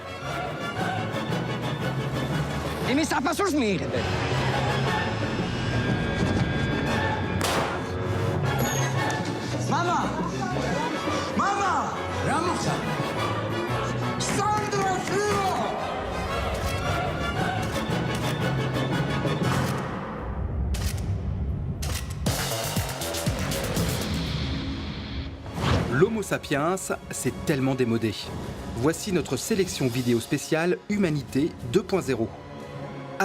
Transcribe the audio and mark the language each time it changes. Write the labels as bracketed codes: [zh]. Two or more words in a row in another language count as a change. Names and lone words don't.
[ka] იმის აფასურს მიიღებენ. მამა! მამა! რა მოხდა? სანდრა ფიო! [fr] L'Homo sapiens, c'est tellement démodé. Voici notre sélection vidéo spéciale Humanité 2.0.